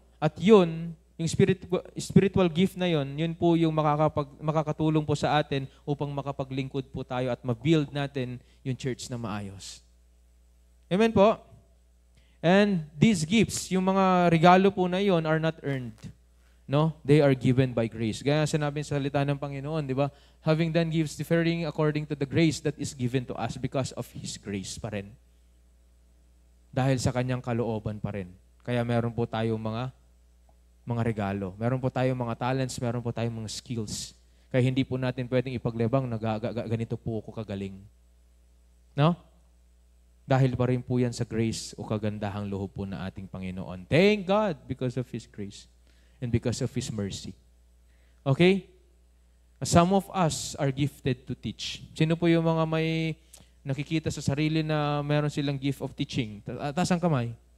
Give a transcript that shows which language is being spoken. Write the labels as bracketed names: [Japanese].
[Filipino] At yun, yung spiritual gift na yun po yung makakatulong po sa atin upang makapaglingkod po tayo at ma-build natin yung church na maayos. Amen po? [English] And these gifts, [Filipino] yung mga regalo po na yun [English] are not earned. No? They are given by grace. [Filipino] Gaya sinabi sa salita ng Panginoon, di ba? [English] Having done gifts differing according to the grace that is given to us because of His grace [Filipino] pa rin. Dahil sa Kanyang kalooban pa rin. Kaya meron po tayong mga regalo. Meron po tayong mga talents, meron po tayong mga skills. Kaya hindi po natin pwedeng ipaglebang na ganito po ako kagaling. No? Dahil pa rin po yan sa grace o kagandahang loob po na ating Panginoon. [English] Thank God because of His grace and because of His mercy. Okay? Some of us are gifted to teach. [Filipino] Sino po yung mga may nakikita sa sarili na meron silang gift of teaching? Taas ang kamay.